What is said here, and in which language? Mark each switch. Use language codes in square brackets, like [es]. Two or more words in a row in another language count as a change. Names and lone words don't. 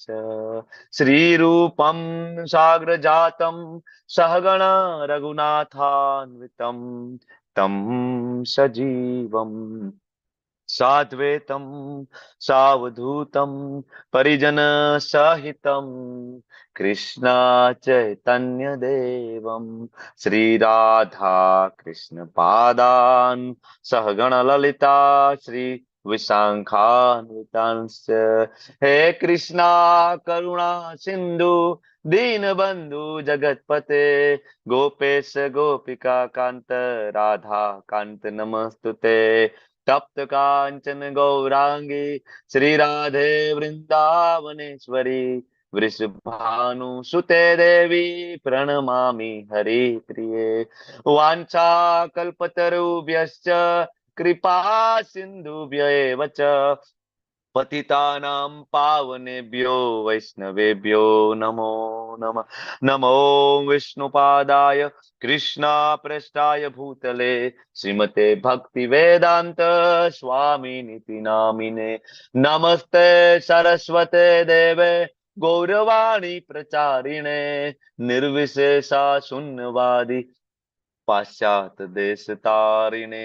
[sa] श्री रूपम साग्र जातम सहगण रघुनाथान्वितम तम सजीवम साद्वैतम सावधूतम परिजन सहितम कृष्ण चैतन्य देवम श्री राधा कृष्ण पादान सहगण ललिता श्री विशाखान्वितांश. हे कृष्णा करुणा सिन्धु दीनबंधु जगतपते गोपेश गोपिका कांत राधा कांत नमस्तुते. तप्त कांचन गौरांगी श्री राधे वृंदावनेश्वरी वृषभानुसुते देवी प्रणमामि हरिप्रिये. वाञ्छाकल्पतरुभ्यश्च कृपा सिन्धुभ्य एव च पतितानां पावनेभ्यो वैष्णवेभ्यो नमो नमः. नमो विष्णुपादाय कृष्ण भूतले श्रीमते भक्ति वेदान्त स्वामिनिति नामिने. नमस्ते सरस्वते देवे गौरवाणी प्रचारिणे निर्विशेषा शून्यवादी पाश्चात देश तारिणे.